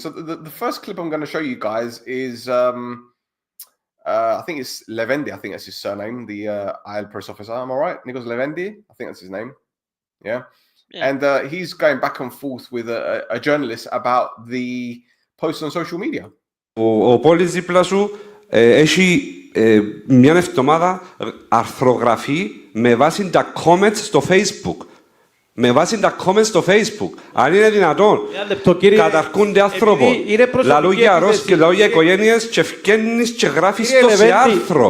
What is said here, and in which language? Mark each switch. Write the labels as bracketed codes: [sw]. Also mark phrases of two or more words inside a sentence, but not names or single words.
[en] So the first clip I'm going to show you guys is, I think it's Levendi. I think that's his surname, the AEL press officer. Am I right? Nikos Levendi? I think that's his name. Yeah. And he's going back and forth with a journalist about the posts on social media. [el] Ο Πόλης δίπλα σου έχει μια εβδομάδα αρθρογραφή με βάση τα comments στο Facebook. Με βάση τα comments στο Facebook. Αν είναι δυνατόν, καταρκούνται άνθρωποι. Λαλού για αρρώστια και λαλού για οικογένειες και φκένεις και γράφεις το σε άρθρο.